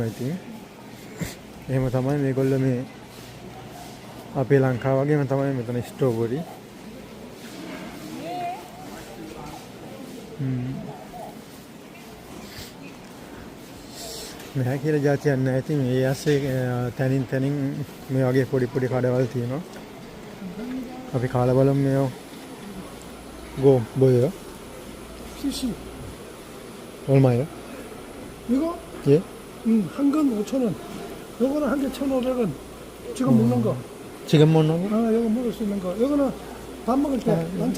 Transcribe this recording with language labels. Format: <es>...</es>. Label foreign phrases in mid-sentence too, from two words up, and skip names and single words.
<si>ඉතින් එහෙම තමයි මේගොල්ලෝ මේ අපේ ලංකාව වගේම තමයි මෙතන ස්ට්‍රෝබෙරි නැහැ කියලා જાතියක් නැහැ. ඉතින් ඒ ඇස්සේ තනින් මේ වගේ පොඩි කඩවල් තියෙනවා. අපි කාලා බලමු මේව.</si> <ko>고 뭐예요? PC. 얼마예요? 이거? 예? 한 건 5,000원. 요거는 한 개 1,500원. 지금 먹는 거. 지금 먹는 거? 아, 요거 먹을 수 있는 거. 요거는 밥 먹을 때 반찬.</ko>